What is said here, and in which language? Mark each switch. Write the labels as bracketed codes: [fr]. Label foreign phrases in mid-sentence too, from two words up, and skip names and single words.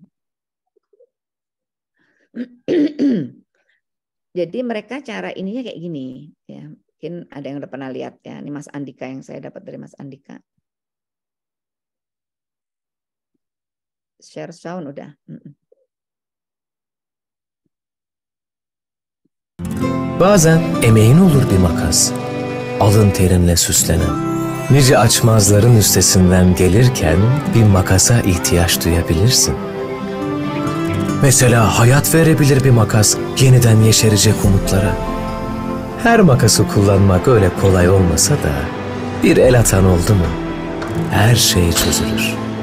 [id] Jadi mereka cara ininya kayak gini ya. Mungkin ada yang udah pernah lihat ya. Ini Mas Andika yang saya dapat dari Mas Andika. [en] Share sound [id] udah. [tr] Bazen emeğin olur bir makas, alın terinle süslenen. Nice açmazların üstesinden gelirken bir makasa ihtiyaç duyabilirsin. Mesela hayat verebilir bir makas yeniden yeşerecek umutlara. Her makası kullanmak öyle kolay olmasa da bir el atan oldu mu her şey çözülür.